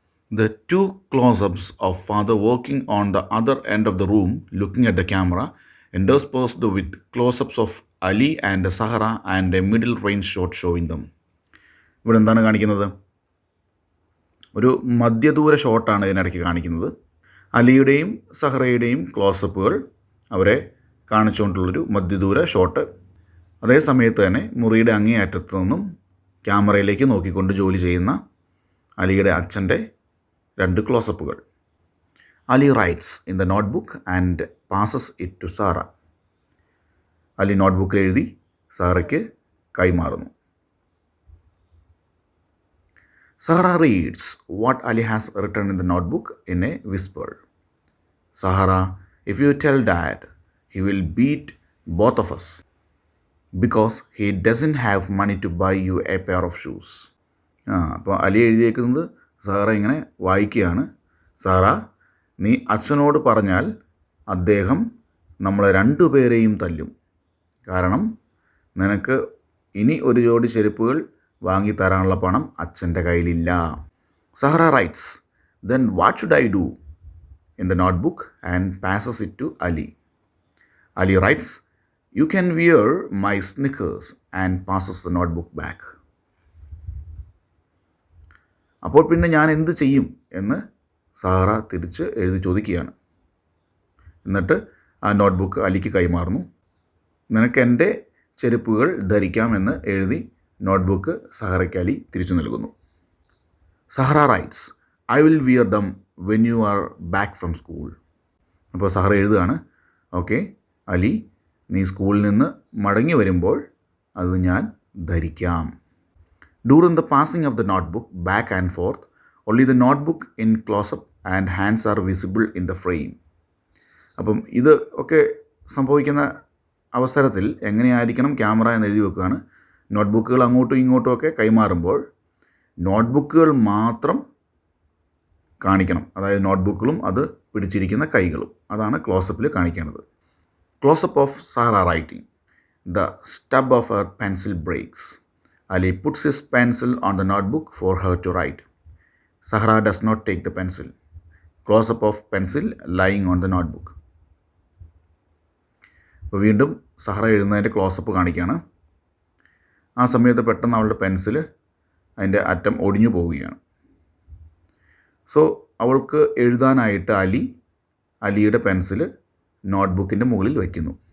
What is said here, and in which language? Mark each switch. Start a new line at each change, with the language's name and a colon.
English: The two close-ups of father working on the other end of the room, looking at the camera, interspersed with close-ups of Ali and Sahara and a middle range shot showing them.
Malayalam: ഇവിടെ എന്താണ് കാണിക്കുന്നത്? ഒരു മധ്യദൂര ഷോട്ടാണ് ഇതിനിടയ്ക്ക് കാണിക്കുന്നത്. അലിയുടെയും സഹറയുടെയും ക്ലോസപ്പുകൾ അവരെ കാണിച്ചുകൊണ്ടുള്ളൊരു മധ്യദൂര shot. അതേ സമയത്ത് തന്നെ മുറിയുടെ അങ്ങേയറ്റത്തു നിന്നും ക്യാമറയിലേക്ക് നോക്കിക്കൊണ്ട് ജോലി ചെയ്യുന്ന അലിയുടെ അച്ഛൻ്റെ രണ്ട് ക്ലോസപ്പുകൾ.
English: Ali writes in the notebook and passes it to Sara.
Malayalam: Ali നോട്ട്ബുക്കിൽ എഴുതി സാറയ്ക്ക് കൈമാറുന്നു.
English: Sara reads what Ali has written in the notebook in a whisper. Zahra, if you tell dad he will beat both of us because he doesn't have money to buy you a pair of shoes.
Malayalam: അപ്പോൾ Ali എഴുതിയേക്കുന്നത് Sara ഇങ്ങനെ വായിക്കുകയാണ്. Sara, നീ അച്ഛനോട് പറഞ്ഞാൽ അദ്ദേഹം നമ്മളെ രണ്ടുപേരെയും തല്ലും. കാരണം നിനക്ക് ഇനി ഒരു ജോഡി ചെരുപ്പുകൾ വാങ്ങിത്തരാനുള്ള പണം അച്ഛൻ്റെ കയ്യിലില്ല.
English: Zahra writes, then what should I do in the notebook and passes it to Ali. Ali writes, you can wear my sneakers and passes the notebook back.
Malayalam: അപ്പോൾ പിന്നെ ഞാൻ എന്ത് ചെയ്യും എന്ന് സാറ തിരിച്ച് എഴുതി ചോദിക്കുകയാണ്. എന്നിട്ട് ആ നോട്ട്ബുക്ക് അലിക്ക് കൈമാറുന്നു. നിനക്ക് എൻ്റെ ചെരുപ്പുകൾ ധരിക്കാമെന്ന് എഴുതി നോട്ട്ബുക്ക് സഹറയ്ക്ക് അലി തിരിച്ചു നൽകുന്നു.
English: Zahra writes, I will wear them when you are back from school.
Malayalam: അപ്പോൾ സഹറ എഴുതുകയാണ്, ഓക്കെ അലി, നീ സ്കൂളിൽ നിന്ന് മടങ്ങി വരുമ്പോൾ അത് ഞാൻ ധരിക്കാം.
English: During the passing of the notebook back and forth, only the notebook in close-up and hands are visible in the frame.
Malayalam: അപ്പം ഇത് ഒക്കെ സംഭവിക്കുന്ന അവസരത്തിൽ എങ്ങനെയായിരിക്കണം ക്യാമറ എന്ന് എഴുതി വെക്കുകയാണ്. നോട്ട്ബുക്കുകൾ അങ്ങോട്ടും ഇങ്ങോട്ടും ഒക്കെ കൈമാറുമ്പോൾ നോട്ട്ബുക്കുകൾ മാത്രം കാണിക്കണം. അതായത് നോട്ട്ബുക്കുകളും അത് പിടിച്ചിരിക്കുന്ന കൈകളും. അതാണ് ക്ലോസപ്പിൽ കാണിക്കേണ്ടത്.
English: Closeup of Sara writing. The stub of her pencil breaks. Ali puts his pencil on the notebook for her to write. Sahara does not take the pencil. Close-up of pencil lying on the notebook.
Malayalam: അപ്പോൾ വീണ്ടും Zahra എഴുതുന്നതിൻ്റെ close-up കാണിക്കുകയാണ്. ആ സമയത്ത് പെട്ടെന്ന് അവളുടെ pencil അതിൻ്റെ അറ്റം ഒടിഞ്ഞു പോവുകയാണ്. സോ അവൾക്ക് എഴുതാനായിട്ട് അലിയുടെ പെൻസിൽ നോട്ട്ബുക്കിൻ്റെ മുകളിൽ വയ്ക്കുന്നു.